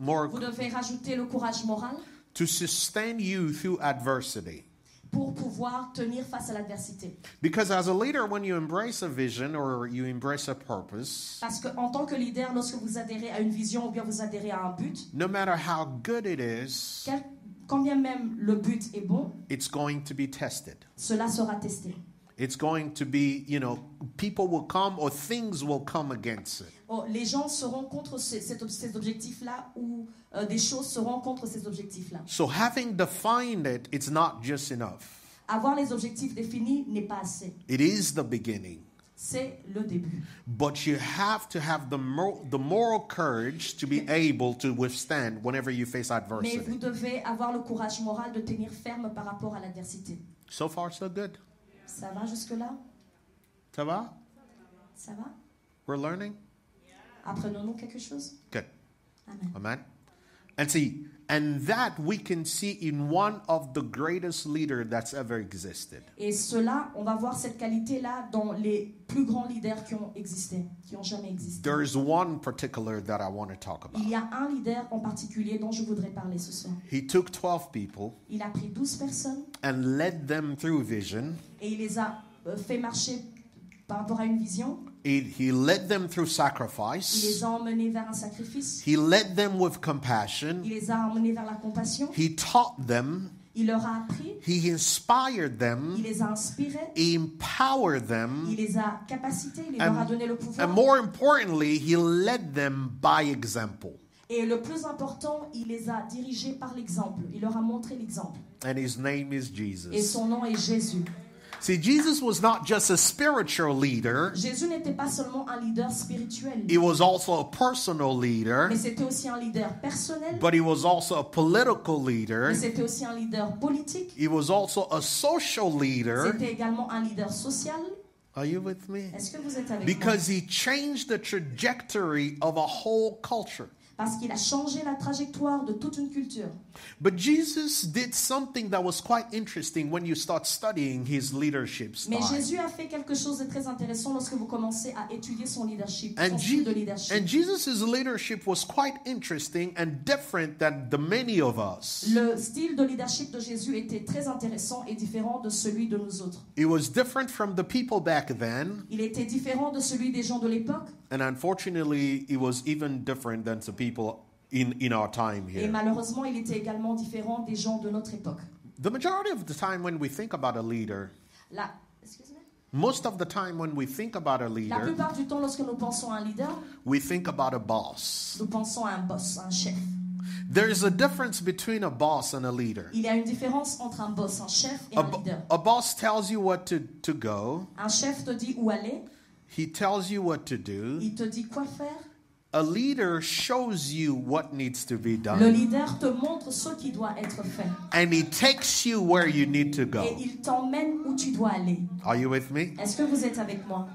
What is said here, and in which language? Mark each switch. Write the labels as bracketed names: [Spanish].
[French] Vous devez rajouter le courage moral [English] to sustain you through adversity. [French] pour pouvoir tenir face à l'adversité. [English] Because as a leader, when you embrace a vision or you embrace a purpose, [French] Parce qu'en tant que leader, lorsque vous adhérez à une vision ou bien vous adhérez à un but, [English] no matter how good it is, [French] quand bien même le but est bon, [English] it's going to be tested. [French] cela sera testé. [English] It's going to be, people will come or things will come against it. [French] Les gens seront contre ces objectifs-là ou des choses seront contre ces objectifs-là. [English] So having defined it, it's not just enough. [French] Avoir les objectifs définis n'est pas assez. [English] It is the beginning. [French] C'est le début. [English] But you have to have the moral courage to be able to withstand whenever you face [French] Mais vous [English] adversity. [French] devez avoir le courage moral de tenir ferme par rapport à l'adversité. [English] So far, so good. [French] Ça va jusque-là? Ça va? Ça va? [English] We're learning? [French] Apprenons-nous quelque chose? [English] Good. Amen. Amen. And that we can see in one of the greatest leaders that's ever existed. [French] Et cela, on va voir cette qualité-là dans les plus grands leaders qui ont existé, qui ont jamais existé. [English] There's one particular that I want to talk about. [French] Il y a un leader en particulier dont je voudrais parler ce soir. [English] He took 12 people [French] Il a pris 12 personnes [English] and led them through vision. [French] et il les a fait marcher par rapport à une vision. [English] He led them through [French] Il les [English] sacrifice. [French] a emmenés vers un sacrifice. [English] He led them with compassion. [French] Il les a emmenés vers la compassion. [English] He taught them. [French] Il leur a appris. [English] He inspired [French] Il [English] them. [French] les a inspirés. [English] He empowered them. [French] Il les a capacités. Il leur a donné le pouvoir. [English] And more importantly, he led them by example. [French] Et le plus important, il les a dirigés par l'exemple. Il leur a montré l'exemple. [English] And his name is [French] Et [English] Jesus. [French] son nom est Jésus. [English] See, Jesus was not just a spiritual leader. [French] Jésus n'était pas seulement un leader spirituel, [English] He was also a personal leader. [French] mais c'était aussi un leader personnel, [English] But he was also a political leader. [French] mais c'était aussi un leader politique, [English] He was also a social leader. [French] c'était également un leader social. [English] Are you with me? [French] Est-ce que vous êtes avec moi? [English] Because he changed the trajectory of a whole culture. [French] Parce qu'il a changé la trajectoire de toute une culture. [English] But Jesus did something that was quite interesting when you start studying his leadership [French] Mais [English] style. [French] Jésus a fait quelque chose de très intéressant lorsque vous commencez à étudier son leadership, [English] And, [French] son style de leadership. [English] and Jesus' leadership was quite interesting and different than the many of us. [French] Le style de leadership de Jésus était très intéressant et différent de celui de nous autres. [English] It was different from the people back then, [French] Il était différent de celui des gens de l'époque [English] and unfortunately, it was even different than the people in our time [French] et [English] here. [French] malheureusement, il était également différent des gens de notre époque. [English] The majority of the time when we think about a leader, [French] Excuse-moi. [English] most of the time when we think about a [French] La [English] leader, [French] plupart du temps, lorsque nous pensons à un leader, [English] we think about a boss. [French] nous pensons à un boss, un chef. [English] There is a difference between a boss and a leader. [French] Il y a une différence entre un boss, un chef et un leader. [English] A boss tells you what to go. [French] Un chef te dit où aller, [English] He tells you what to do. [French] il te dit quoi faire. [English] A leader shows you what needs to be [French] Le [English] done. [French] leader te montre ce qui doit être fait. [English] And he takes you where you need to [French] Et [English] go. [French] il t'emmène où tu dois aller. [English] Are you with me? [French] Est-ce que vous êtes avec moi?